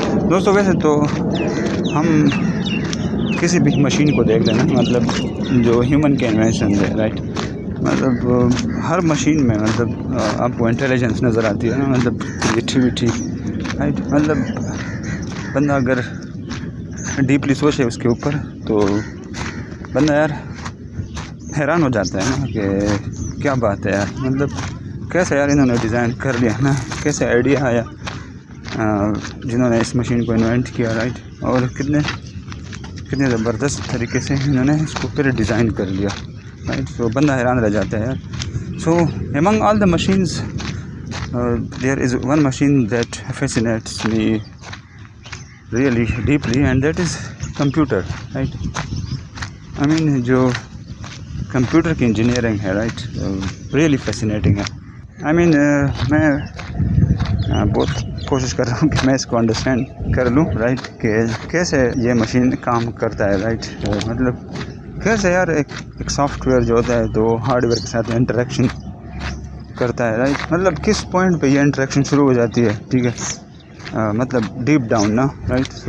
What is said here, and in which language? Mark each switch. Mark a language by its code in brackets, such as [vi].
[ur] دوستوں ویسے تو ہم کسی بھی مشین کو دیکھ لینا، مطلب جو ہیومن کے انوینشن ہے رائٹ، مطلب ہر مشین میں مطلب آپ کو انٹیلیجنس نظر آتی ہے نا، مطلب کریٹیوٹی رائٹ، مطلب بندہ اگر ڈیپلی سوچے اس کے اوپر تو بندہ یار حیران ہو جاتا ہے نا کہ کیا بات ہے یار، مطلب کیسے یار انہوں نے ڈیزائن کر لیا نا، کیسے آئیڈیا آیا جنہوں نے اس مشین کو انوینٹ کیا رائٹ، اور کتنے زبردست طریقے سے انہوں نے اس کو پھر ڈیزائن کر لیا رائٹ. سو بندہ حیران رہ جاتا ہے یار. [en] So among all the machines there is one machine that fascinates me really deeply and that is computer right. I mean [ur] جو کمپیوٹر کی انجینئرنگ ہے رائٹ ریئلی فیسینیٹنگ ہے. [en] I mean [ur] میں بہت کوشش کر رہا ہوں کہ میں اس کو انڈرسٹینڈ کر لوں رائٹ، کہ کیسے یہ مشین کام کرتا ہے رائٹ، مطلب کیسے یار ایک سافٹ ویئر جو ہوتا ہے تو ہارڈ ویئر کے ساتھ انٹریکشن کرتا ہے رائٹ، مطلب کس پوائنٹ پہ یہ انٹریکشن شروع ہو جاتی ہے ٹھیک ہے، مطلب ڈیپ ڈاؤن نا رائٹ.